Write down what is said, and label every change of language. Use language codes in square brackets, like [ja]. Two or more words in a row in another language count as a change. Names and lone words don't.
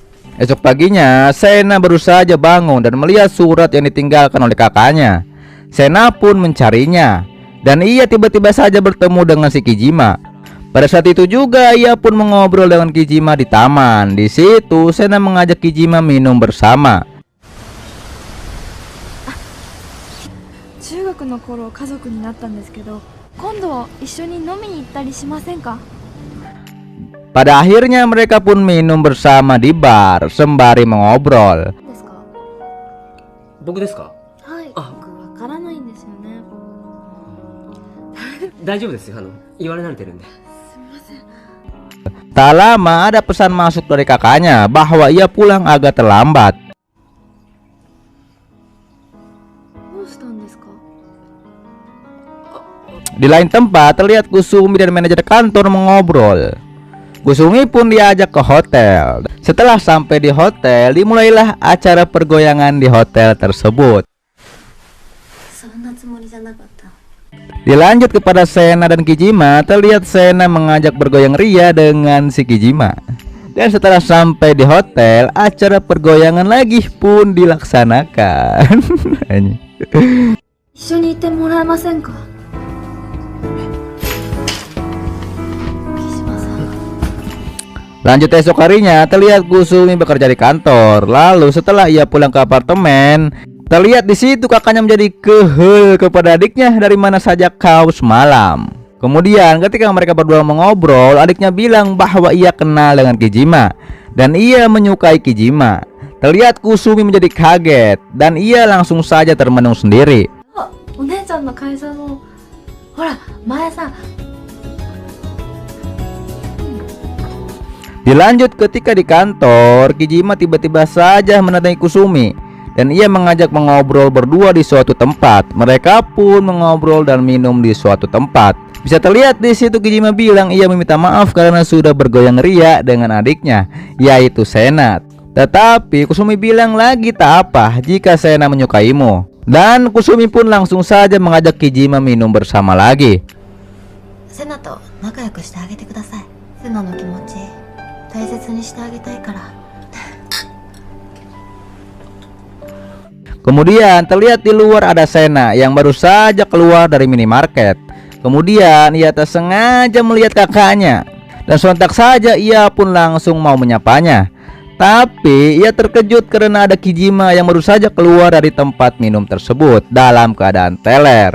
[id] Esok paginya, Sena baru saja bangun dan melihat surat yang ditinggalkan oleh kakaknya. Sena pun mencarinya, dan ia tiba-tiba saja bertemu dengan si Kijima. Pada saat itu juga ia pun mengobrol dengan Kijima di taman. Di situ Sena mengajak Kijima minum bersama. [ja] 中学の頃家族になったんですけど、今度一緒に飲みに行ったりしませんか？ [id] Pada akhirnya mereka pun minum bersama di bar sembari mengobrol. [ja] ですか？僕ですか？はい、あ僕わからないんですよね。大丈夫ですよ。言われ慣れてるんで。 [id] Tak lama ada pesan masuk dari kakaknya bahwa ia pulang agak terlambat. [ja] どうしたんですか？ [id] Di lain tempat terlihat Kusumi dan manajer kantor mengobrol. Kusumi pun diajak ke hotel. Setelah sampai di hotel, dimulailah acara pergoyangan di hotel tersebut. [ja] そんなつもりじゃなかった。 [id] Dilanjut kepada Sena dan Kijima, terlihat Sena mengajak bergoyang ria dengan si Kijima. Dan setelah sampai di hotel, acara pergoyangan lagi pun dilaksanakan. [ja] 一緒に行ってもらえませんか？木島さん。 [id] Lanjut esok harinya, terlihat Kusumi bekerja di kantor. Lalu setelah ia pulang ke apartemen, terlihat di situ kakaknya menjadi kehel kepada adiknya dari mana saja kau semalam. Kemudian ketika mereka berdua mengobrol, adiknya bilang bahwa ia kenal dengan Kijima dan ia menyukai Kijima. Terlihat Kusumi menjadi kaget dan ia langsung saja termenung sendiri. [ja] お姉ちゃんの会社のほら前さ。 [id] Dilanjut ketika di kantor, Kijima tiba-tiba saja mendatangi Kusumi dan ia mengajak mengobrol berdua di suatu tempat. Mereka pun mengobrol dan minum di suatu tempat. Bisa terlihat di situ Kijima bilang ia meminta maaf karena sudah bergoyang ria dengan adiknya, yaitu Sena. Tetapi Kusumi bilang lagi tak apa jika Sena menyukaimu. Dan Kusumi pun langsung saja mengajak Kijima minum bersama lagi. [ja] セナと仲良くしてあげてください。セナの気持ち大切にしてあげたいから。 [id] Kemudian terlihat di luar ada Sena yang baru saja keluar dari minimarket. Kemudian ia tak sengaja melihat kakaknya dan sontak saja ia pun langsung mau menyapanya. Tapi ia terkejut karena ada Kijima yang baru saja keluar dari tempat minum tersebut dalam keadaan teler.